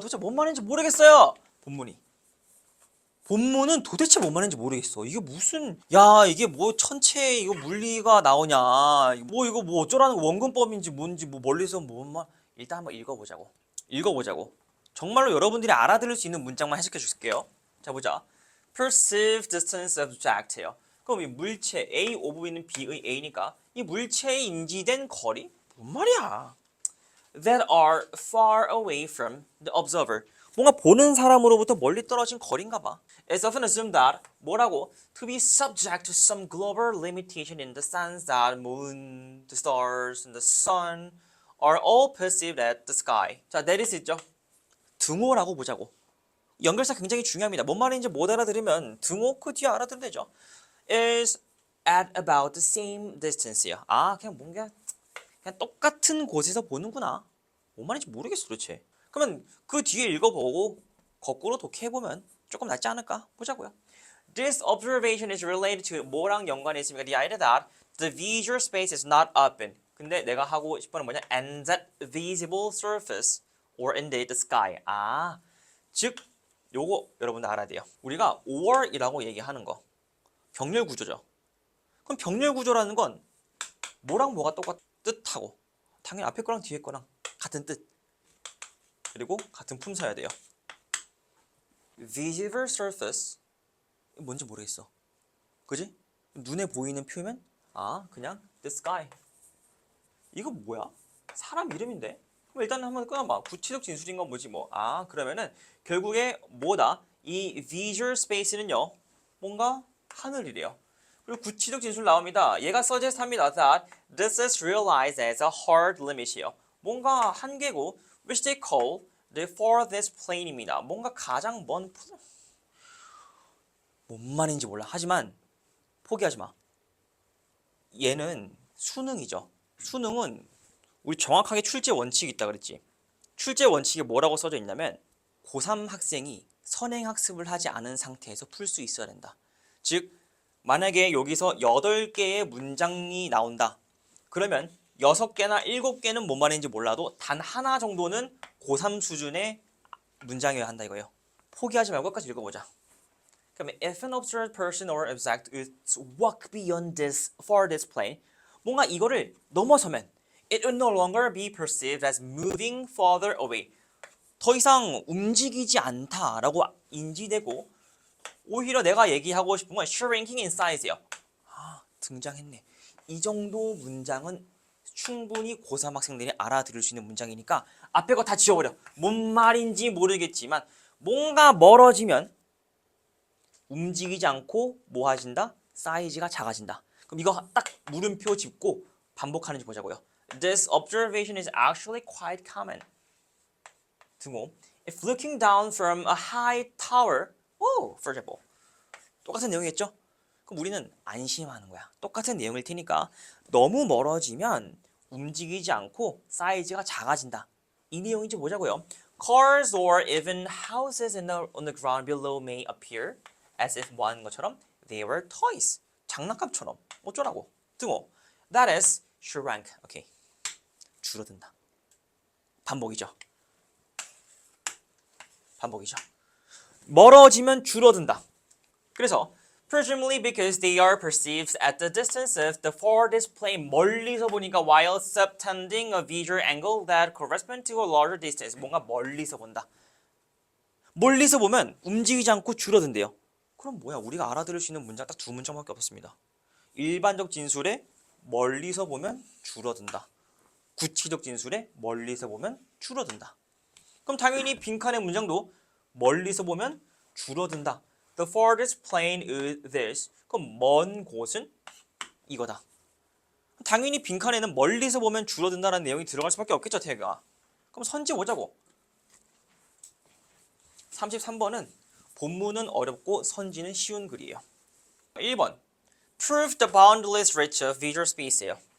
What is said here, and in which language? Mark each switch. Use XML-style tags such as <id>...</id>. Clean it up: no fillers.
<ko>도대체 뭔 말인지 모르겠어요. 본문은 도대체 뭔 말인지 모르겠어. 이게 무슨 이게 뭐 천체 이거 물리가 나오냐 뭐 이거 뭐 어쩌라는 원근법인지 뭔지 뭐 멀리서 뭔 말. 일단 한번 읽어보자고. 정말로 여러분들이 알아들을 수 있는 문장만 해석해 줄게요. 자 보자.</ko> <en>perceived distance of object예요.</en> <ko>그럼 이 물체 A 오브 B는 B의 A니까 이 물체의 인지된 거리? 뭔 말이야?</ko> <en>that are far away from the observer.</en> <ko>뭔가 보는 사람으로부터 멀리 떨어진 거리인가 봐.</ko> <en>It's often assumed that</en> <ko>뭐라고?</ko> <en>To be subject to some global limitation in the sense that moon, the stars, and the sun are all perceived at the sky.</en> <ko>자, 내릴 수 있죠? 등호라고 보자고. 연결사 굉장히 중요합니다. 뭔 말인지 못 알아들으면 등호 그 뒤에 알아들으면 되죠.</ko> <en>is at about the same distance요.</en> <ko>그냥 뭔가 그냥 똑같은 곳에서 보는구나. 뭔 말인지 모르겠어 도대체. 그러면 그 뒤에 읽어보고 거꾸로 독해보면 조금 낫지 않을까? 보자고요.</ko> <en>This observation is related to</en> <ko>뭐랑 연관이 있습니까?</ko> <en>The idea that the visual space is not open.</en> <ko>근데 내가 하고 싶은 건 뭐냐?</ko> <en>And that visible surface or indeed the sky.</en> <ko>즉 요거 여러분들 알아야 돼요. 우리가 or이라고 얘기하는 거 병렬 구조죠. 그럼 병렬 구조라는 건 뭐랑 뭐가 뜻하고 당연히 앞에 거랑 뒤에 거랑 같은 뜻 그리고 같은 품사여야 돼요. visible surface 뭔지 모르겠어. 그지? 눈에 보이는 표면? 그냥 the sky. 이거 뭐야? 사람 이름인데? 그럼 일단 한번 끊어봐. 구체적 진술인 건 뭐지 뭐. 그러면은 결국에 뭐다? 이 visual space는요. 뭔가 하늘이래요. 그리고 구체적 진술 나옵니다. 얘가 suggest합니다.</ko> <en>that this is realized as a hard limit이요.</en> <ko>뭔가 한계고</ko> <en>which they call the farthest plane입니다.</en> <ko>뭔가 가장 뭔 말인지 몰라. 하지만 포기하지 마. 얘는 수능이죠. 수능은 우리 정확하게 출제 원칙이 있다 그랬지. 출제 원칙에 뭐라고 써져 있냐면 고3 학생이 선행학습을 하지 않은 상태에서 풀 수 있어야 된다. 즉 만약에 여기서 8개의 문장이 나온다. 그러면 6개나 7개는 뭔 말인지 몰라도 단 하나 정도는 고3 수준의 문장이어야 한다 이거예요. 포기하지 말고 끝까지 읽어보자.</ko> <en>그러면 if an observed person or object is walk beyond this farthest plane</en> <ko>뭔가 이거를 넘어서면</ko> <en>it will no longer be perceived as moving further away.</en> <ko>더 이상 움직이지 않다라고 인지되고 오히려 내가 얘기하고 싶은 건</ko> <en>shrinking in size</en> <ko>예요. 등장했네. 이 정도 문장은 충분히 고3 학생들이 알아들을 수 있는 문장이니까 앞에 거 다 지워버려. 뭔 말인지 모르겠지만 뭔가 멀어지면 움직이지 않고 뭐 하진다? 사이즈가 작아진다. 그럼 이거 딱 물음표 짚고 반복하는지 보자고요.</ko> <en>This observation is actually quite common.</en> <ko>등호.</ko> <en>If looking down from a high tower, for example.</en> <ko>똑같은 내용이겠죠? 그럼 우리는 안심하는 거야. 똑같은 내용일 테니까 너무 멀어지면 움직이지 않고 사이즈가 작아진다. 이 내용인지 보자고요.</ko> <en>Cars or even houses on the ground below may appear as if</en> <ko>뭐 하는 것처럼</ko> <en>they were toys.</en> <ko>장난감처럼. 어쩌라고. 등호.</ko> <en>That is shrunk.</en> <ko>오케이. 줄어든다. 반복이죠. 멀어지면 줄어든다.</ko> <en>그래서 presumably because they are perceived at the distance of the farthest plane</en> <ko>멀리서 보니까</ko> <en>while subtending a visual angle that corresponds to a larger distance</en> <ko>뭔가 멀리서 본다. 멀리서 보면 움직이지 않고 줄어든대요. 그럼 뭐야? 우리가 알아들을 수 있는 문장 딱 두 문장밖에 없었습니다. 일반적 진술에 멀리서 보면 줄어든다. 구체적 진술에 멀리서 보면 줄어든다. 그럼 당연히 빈칸의 문장도 멀리서 보면 줄어든다.</ko> <en>The farthest plane is this.</en> <ko>그럼 먼 곳은 이거다. 당연히 빈칸에는 멀리서 보면 줄어든다는 내용이 들어갈 수밖에 없겠죠, 태가. 그럼 선지 보자고. 33번은 본문은 어렵고 선지는 쉬운 글이에요.</ko> <en>1번. Prove the boundless reach of visual space예요.</en>